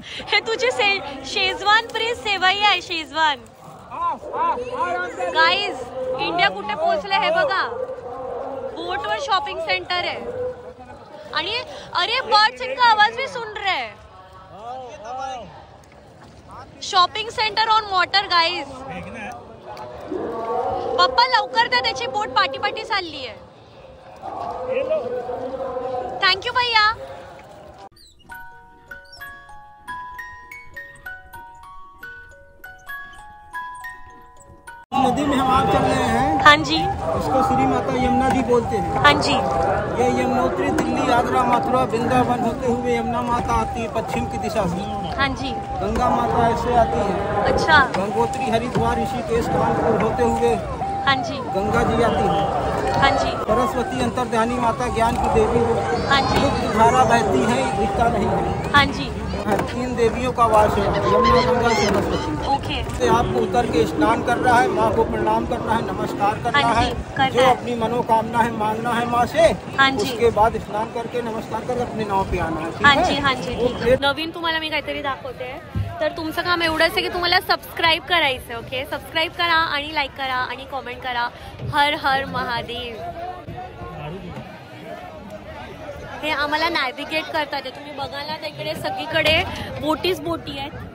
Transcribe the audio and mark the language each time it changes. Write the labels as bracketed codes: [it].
[mr] हे तुझी Schezwan prince सेवई आहे. शेजवान गाइस इंडिया दिव्या कुठे पोहोचले हे बघा, बोटवर शॉपिंग सेंटर आहे आणि [hi] अरे बर्ड्स इनका आवाज भी सुन रहे हैं. [en] Shopping centre on water guys. [mr] पप्पा लवकर द्या, त्याची बोट पाठी पाठी चालली आहे. [en] Thank you भैया. [hi] नदी में हम आप चल रहे हैं. हाँ जी. इसको श्री माता यमुना जी बोलते हैं. हाँ जी. ये यमुनोत्री दिल्ली आगरा मथुरा वृंदावन होते हुए यमुना माता आती है पश्चिम की दिशा से. हाँ जी. गंगा माता ऐसे आती है. अच्छा. गंगोत्री हरिद्वार ऋषिकेश कानपुर होते हुए हाँ जी. गंगा जी आती है. हाँ जी. सरस्वती अंतर्ध्यानी माता ज्ञान की देवी. हाँ जी. धारा बहती है, दिखता नहीं है. हाँ जी. 3 देवियों का वास है, यमुना गंगा सरस्वती. ओके. से आपको उतर के स्नान करना है, माँ को प्रणाम करना है, नमस्कार करना हाँ जी, है. करना जो है. अपनी मनोकामना है मांगना है माँ से. हाँ जी. उसके बाद स्नान करके नमस्कार करके अपने नाव पे आना है. ठीक हाँ है? जी. हाँ जी. [mr] ठीक आहे. नवीन तुम्हाला मी काहीतरी दाखवते. तर तुमचं काम एवढंच आहे की तुम्हाला सबस्क्राईब करायचं. ओके, सबस्क्राईब करा आणि लाईक करा आणि कॉमेंट करा. हर हर महादेव. हे आम्हाला नॅव्हिगेट करतात. तुम्ही बघाल ना तिकडे सगळीकडे बोटी आहेत.